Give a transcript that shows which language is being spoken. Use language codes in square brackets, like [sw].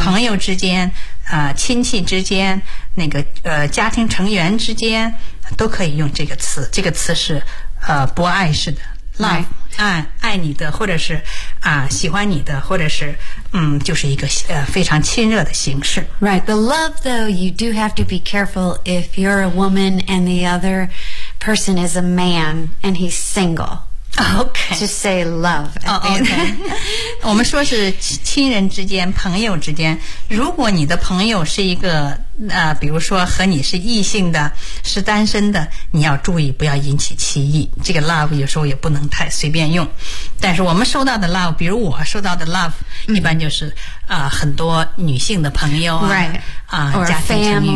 [zh] 朋友之间、亲戚之间，那个、家庭成员之间都可以用这个词。这个词是、不爱式的 love、 [en] right. [zh] 爱你的，或者是、喜欢你的，或者是就是一个、非常亲热的形式。 [en] Right, the love though, you do have to be careful if you're a woman and the other person is a man and he's single. Okay. Just say love. Okay. [zh] 我们说是亲人之间，朋友之间，如果你的朋友是一个、比如说和你是异性的，是单身的，你要注意不要引起歧义。这个 love 有时候也不能太随便用。但是我们收到的 love， 比如我收到的 love、一般就是、很多女性的朋友啊、家庭成员